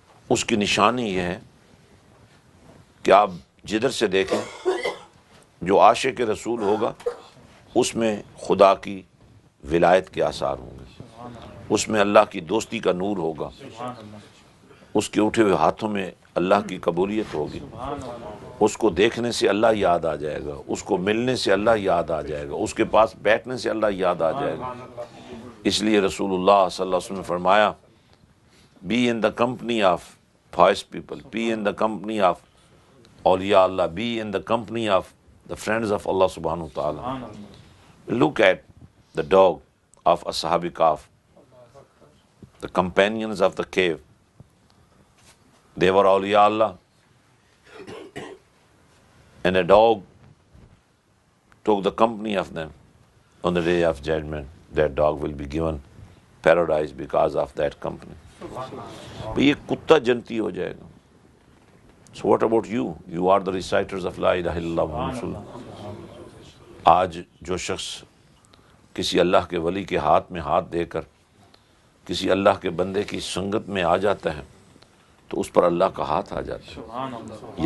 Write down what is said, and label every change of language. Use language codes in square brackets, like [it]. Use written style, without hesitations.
[ur] اس کی نشانی یہ ہے کہ آپ جدھر سے دیکھیں جو عاشق رسول ہوگا اس میں خدا کی ولایت کے آثار ہوں گے، اس میں اللہ کی دوستی کا نور ہوگا، اس کے اٹھے ہوئے ہاتھوں میں اللہ کی قبولیت ہوگی، اس کو دیکھنے سے اللہ یاد آ جائے گا، اس کو ملنے سے اللہ یاد آ جائے گا، اس کے پاس بیٹھنے سے اللہ یاد آ جائے گا۔ اس لیے رسول اللہ صلی اللہ علیہ وسلم نے فرمایا [en] be in the company of pious people, be in the company of awliya Allah, be in the company of the friends of Allah subhanahu wa ta'ala. Look at the dog of Ashab Kahf, the companions of the cave. They were awliya Allah, and a dog took the company of them. On the day of judgment, that dog will be given paradise because of that company. [ur] بھئی ایک کتا جنتی ہو جائے گا. [en] So what about you? You are the reciters of La ilaha illallah Muhammad Rasulullah. [ur] آج جو شخص کسی اللہ کے ولی کے ہاتھ میں ہاتھ دے کر کسی اللہ کے بندے کی سنگت میں آ جاتا ہے تو اس پر اللہ کا ہاتھ آ جاتا ہے.